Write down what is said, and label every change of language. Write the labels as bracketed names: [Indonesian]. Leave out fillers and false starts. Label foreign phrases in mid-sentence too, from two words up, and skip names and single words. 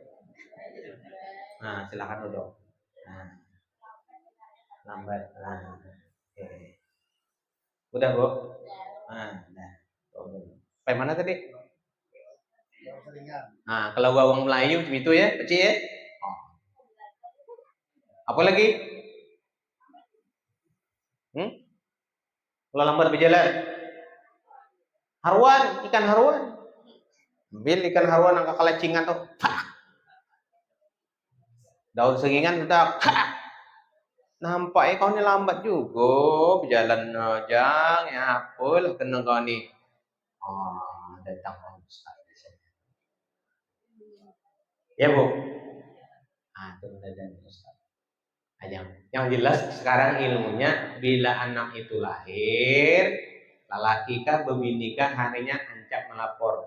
[Banjar] Nah, silakan duduk. Nah. Lambat. Nah. Oke. Udah, Bu? Nah, udah. Sampai mana tadi? Nah, kalau bawang Melayu gitu ya, kecil ya. Apa lagi? Kalau lambat berjalan. Haruan, ikan haruan. Ambil ikan haruan angka kalacingan tuh. Daun sengingan udah. Nampaknya kau ini lambat juga berjalan aja ya apa lah kena kau ni. Datang Ustaz. Ya Bu. Itu datang Ustaz. Yang jelas sekarang ilmunya bila anak itu lahir, lelaki kah bebini kah harinya ancap melapor.